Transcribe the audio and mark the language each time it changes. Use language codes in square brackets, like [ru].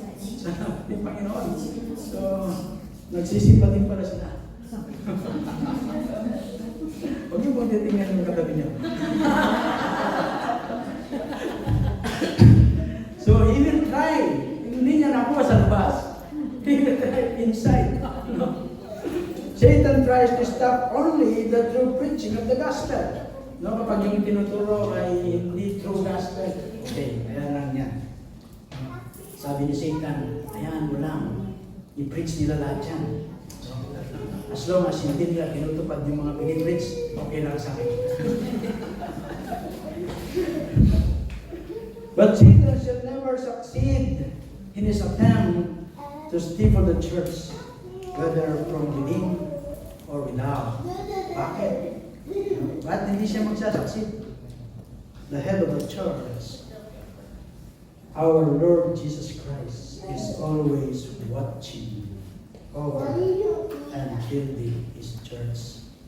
[tl] Sa ating Panginoon. So, nagsisimba din pala sila. Huwag niyo pong titingnan yung katabi niya. [en] So, he will try. [tl] Hindi niya nakuha sa labas. [en] He will try inside. No? Satan tries to stop only the true preaching of the gospel. [tl] No, kapag yung tinuturo ay hindi [en] true gospel, [tl] okay, ayan lang yan. Sabi ni Satan, ayan mo lang, i-preach nila lahat yan. [en] As long as [tl] hindi nila tinutupad yung mga pinipreach, okay lang sa akin. [en] But Satan shall never succeed in his attempt to stifle the church, whether from within or without. [tl] Bakit? Ba't hindi siya magsasucceed? [en] The head of the church, our Lord Jesus Christ, is always watching over and building His church.